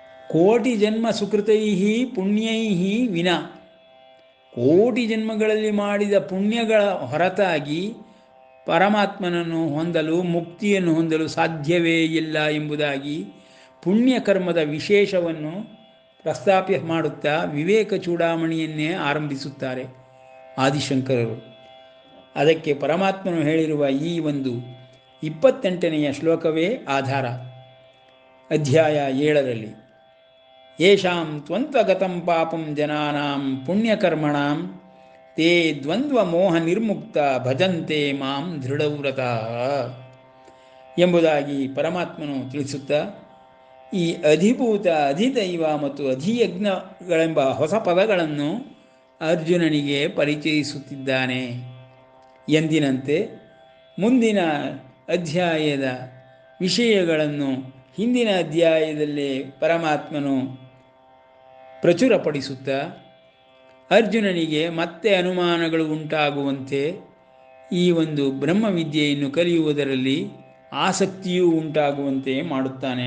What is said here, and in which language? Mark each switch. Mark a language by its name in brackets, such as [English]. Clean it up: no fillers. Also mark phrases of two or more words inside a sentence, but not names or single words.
[Sanskrit] ಕೋಟಿ ಜನ್ಮ ಸುಕೃತೈ ಪುಣ್ಯೈ ವಿನಾ, [Kannada] ಕೋಟಿ ಜನ್ಮಗಳಲ್ಲಿ ಮಾಡಿದ ಪುಣ್ಯಗಳ ಹೊರತಾಗಿ ಪರಮಾತ್ಮನನ್ನು ಹೊಂದಲು, ಮುಕ್ತಿಯನ್ನು ಹೊಂದಲು ಸಾಧ್ಯವೇ ಇಲ್ಲ ಎಂಬುದಾಗಿ ಪುಣ್ಯಕರ್ಮದ ವಿಶೇಷವನ್ನು ಪ್ರಸ್ತಾಪ ಮಾಡುತ್ತಾ ವಿವೇಕ ಚೂಡಾಮಣಿಯನ್ನೇ ಆರಂಭಿಸುತ್ತಾರೆ ಆದಿಶಂಕರರು. ಅದಕ್ಕೆ ಪರಮಾತ್ಮನು ಹೇಳಿರುವ ಈ ಒಂದು 28ನೆಯ ಶ್ಲೋಕವೇ ಆಧಾರ. ಅಧ್ಯಾಯ 7ರಲ್ಲಿ [Sanskrit] ಯೇಷಾಂ ತ್ವಂತ್ವಗತಂ ಪಾಪಂ ಜನಾನಾಂ ಪುಣ್ಯಕರ್ಮಣಾಂ ತೇ ದ್ವಂದ್ವ ಮೋಹ ನಿರ್ಮುಕ್ತ ಭಜಂತೆ ಮಾಂ ದೃಢವ್ರತಃ [Kannada] ಎಂಬುದಾಗಿ ಪರಮಾತ್ಮನು ತಿಳಿಸುತ್ತಾ, ಈ ಅಧಿಭೂತ, ಅಧಿದೈವ ಮತ್ತು ಅಧಿಯಜ್ಞಗಳೆಂಬ ಹೊಸ ಪದಗಳನ್ನು ಅರ್ಜುನನಿಗೆ ಪರಿಚಯಿಸುತ್ತಿದ್ದಾನೆ. ಎಂದಿನಂತೆ ಮುಂದಿನ ಅಧ್ಯಾಯದ ವಿಷಯಗಳನ್ನು ಹಿಂದಿನ ಅಧ್ಯಾಯದಲ್ಲೇ ಪರಮಾತ್ಮನು ಪ್ರಚುರಪಡಿಸುತ್ತಾ ಅರ್ಜುನನಿಗೆ ಮತ್ತೆ ಅನುಮಾನಗಳು ಉಂಟಾಗುವಂತೆ, ಈ ಒಂದು ಬ್ರಹ್ಮವಿದ್ಯೆಯನ್ನು ಕಲಿಯುವುದರಲ್ಲಿ ಆಸಕ್ತಿಯೂ ಉಂಟಾಗುವಂತೆ ಮಾಡುತ್ತಾನೆ.